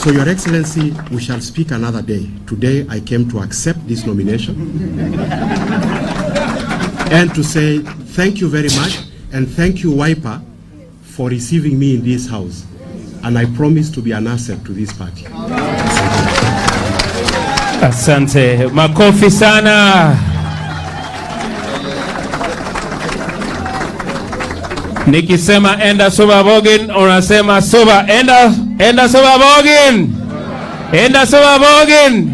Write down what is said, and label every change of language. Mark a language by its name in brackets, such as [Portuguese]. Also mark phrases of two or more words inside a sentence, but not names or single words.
[English] So, Your Excellency, we shall speak another day. Today, I came to accept this nomination and to say thank you very much, and thank you, Wiper, for receiving me in this house. And I promise to be an asset to this party. [Swahili] Asante. Makofi sana. Nikisema enda Suba Bogin, unasema Suba. Enda Suba Bogin. Enda Suba Bogin.